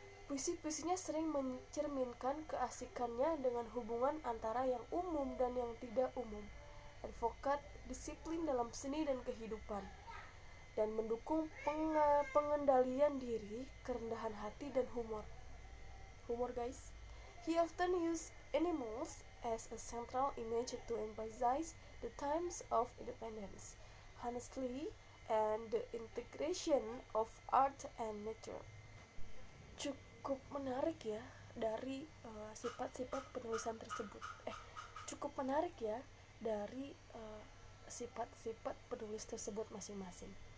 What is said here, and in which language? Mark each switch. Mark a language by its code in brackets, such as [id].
[id] Puisi-puisinya sering mencerminkan keasikannya dengan hubungan antara yang umum dan yang tidak umum, advokat disiplin dalam seni dan kehidupan, dan mendukung pengendalian diri, kerendahan hati, dan humor. [en] Humor guys. He often used animals as a central image to emphasize the times of independence, honesty, and the integration of art and nature. [id] Cukup menarik ya dari sifat-sifat penulisan tersebut. Cukup menarik ya dari sifat-sifat penulis tersebut masing-masing.